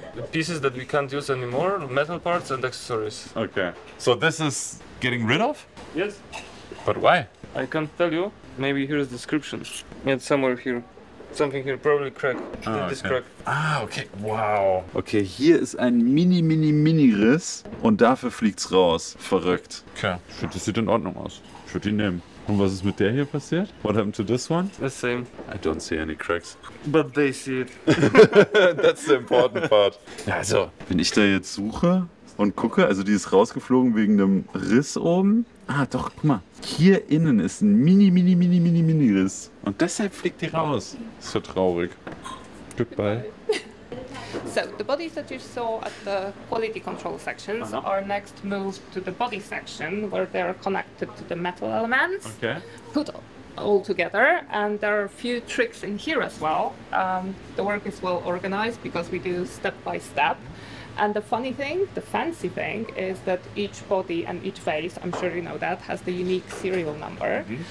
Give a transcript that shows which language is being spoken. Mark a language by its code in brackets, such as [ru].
[en] Pieces that we can't use anymore, metal parts and accessories. Okay. So this is getting rid of? Yes. But why? I can't tell you. Maybe here's the description. It's somewhere here. Something here, probably crack. This crack. Ah, okay. Wow. [de] Okay, hier ist ein Mini-Riss und dafür fliegt's raus. Verrückt. Okay. Ich finde, das sieht in Ordnung aus. Ich würde ihn nehmen. Und was ist mit der hier passiert? [en] What happened to this one? The same. I don't see any cracks. But they see it. That's the important part. [de] Ja, also, wenn ich da jetzt suche und gucke, also die ist rausgeflogen wegen einem Riss oben. Ah, doch, guck mal. Hier innen ist ein Mini-Riss. Und deshalb fliegt die raus. Ist so traurig. [en] Goodbye. So the bodies that you saw at the quality control sections are next moved to the body section where they're connected to the metal elements, Okay. put all together, and there are a few tricks in here as well. The work is well organized because we do step by step. And the funny thing, the fancy thing, is that each body and each vase, I'm sure you know that, has the unique serial number.